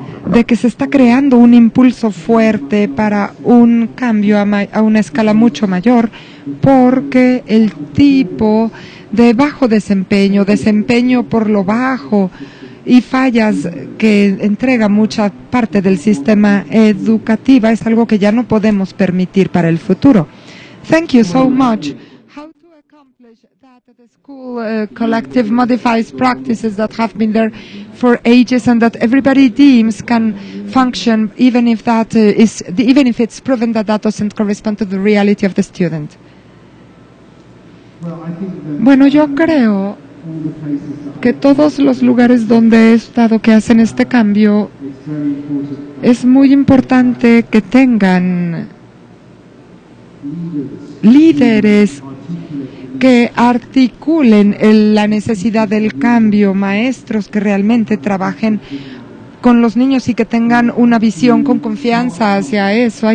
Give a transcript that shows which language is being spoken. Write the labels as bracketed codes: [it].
[es] de que se está creando un impulso fuerte para un cambio a una escala mucho mayor, porque el tipo de bajo desempeño por lo bajo y fallas que entrega mucha parte del sistema educativo es algo que ya no podemos permitir para el futuro. [en] Thank you so much. How to accomplish that the school collective modifies practices that have been there for ages and that everybody deems can function even if it's proven that doesn't correspond to the reality of the student? [es] Bueno, yo creo que todos los lugares donde he estado que hacen este cambio, es muy importante que tengan líderes que articulen la necesidad del cambio, maestros que realmente trabajen con los niños y que tengan una visión con confianza hacia eso.